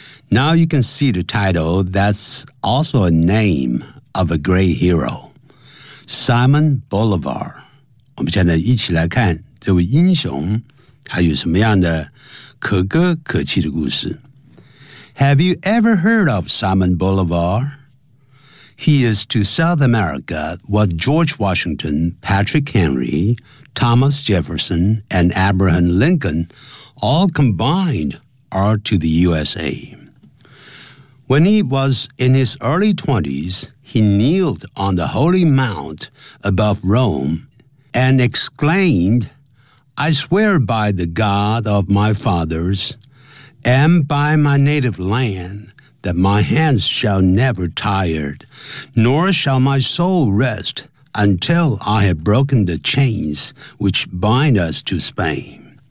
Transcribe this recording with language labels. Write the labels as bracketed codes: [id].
[en] Now you can see the title, that's also a name of a great hero. Simon Bolivar. [zh] 我们现在一起来看这位英雄还有什么样的可歌可泣的故事。 [en] Have you ever heard of Simon Bolivar? He is to South America what George Washington, Patrick Henry, Thomas Jefferson, and Abraham Lincoln all combined are to the USA. When he was in his early 20s, he kneeled on the Holy Mount above Rome and exclaimed, I swear by the God of my fathers,And by my native land, that my hands shall never tire, nor shall my soul rest until I have broken the chains which bind us to Spain.